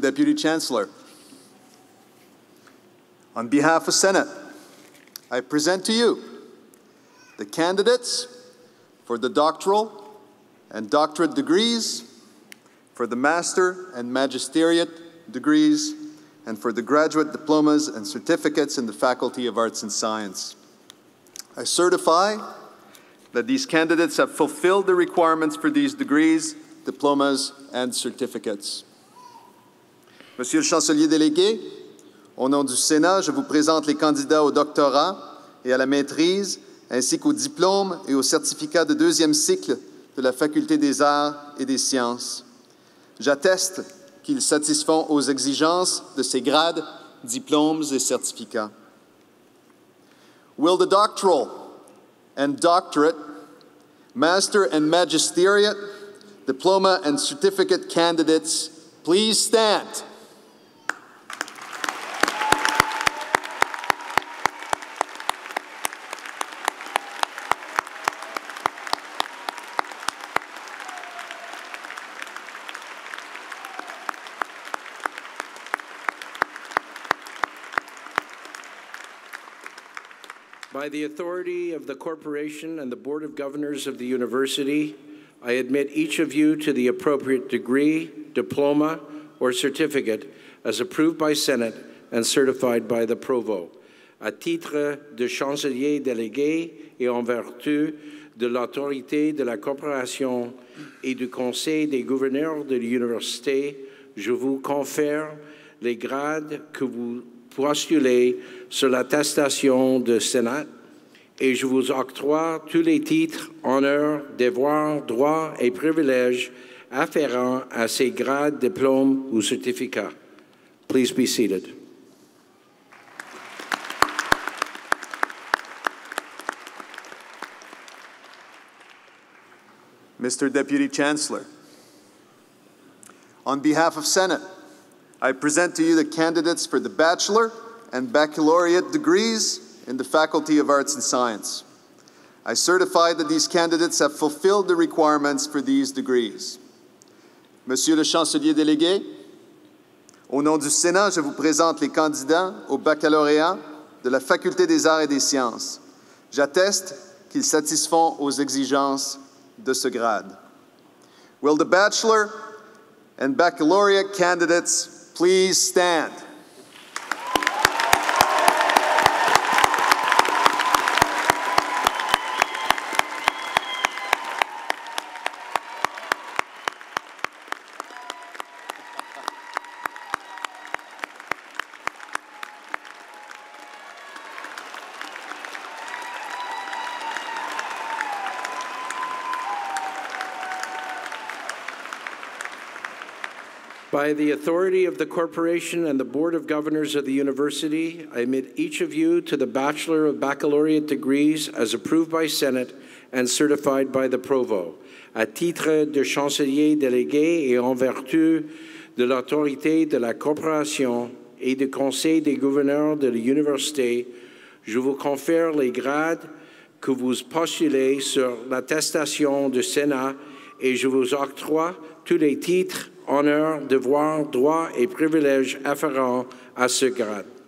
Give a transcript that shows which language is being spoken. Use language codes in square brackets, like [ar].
[en] Deputy Chancellor, on behalf of Senate, I present to you the candidates for the doctoral and doctorate degrees, for the master and magisteriate degrees, and for the graduate diplomas and certificates in the Faculty of Arts and Science. I certify that these candidates have fulfilled the requirements for these degrees, diplomas, and certificates. [fr] Monsieur le chancelier délégué, au nom du Sénat, je vous présente les candidats au doctorat et à la maîtrise, ainsi qu'aux diplômes et aux certificats de deuxième cycle de la Faculté des Arts et des Sciences. J'atteste qu'ils satisfont aux exigences de ces grades, diplômes et certificats. [en] Will the doctoral and doctorate, master and magisteriate, diploma and certificate candidates please stand? By the authority of the Corporation and the Board of Governors of the University, I admit each of you to the appropriate degree, diploma, or certificate as approved by Senate and certified by the Provost. [fr] À titre de chancelier délégué et en vertu de l'autorité de la coopération et du Conseil des gouverneurs de l'université, je vous confère les grades que vous postulez sur l'attestation de Sénat et je vous octroie tous les titres, honneurs, devoirs, droits et privilèges afférents à ces grades, diplômes ou certificats. [en] Please be seated. Mr. Deputy Chancellor, on behalf of Senate, I present to you the candidates for the bachelor and baccalaureate degrees in the Faculty of Arts and Science. I certify that these candidates have fulfilled the requirements for these degrees. [fr] Monsieur le chancelier délégué, au nom du Sénat, je vous présente les candidats au baccalauréat de la Faculté des Arts et des Sciences. J'atteste qu'ils satisfont aux exigences de ce grade. [en] Will the bachelor and baccalaureate candidates please stand? By the authority of the corporation and the Board of Governors of the University, I admit each of you to the Bachelor of Baccalaureate degrees as approved by Senate and certified by the Provost. [fr] À titre de chancelier délégué et en vertu de l'autorité de la corporation et du Conseil des gouverneurs de l'Université, je vous confère les grades que vous postulez sur l'attestation du Sénat et je vous octroie tous les titres, honneurs, devoirs, droits et privilèges afférents à ce grade.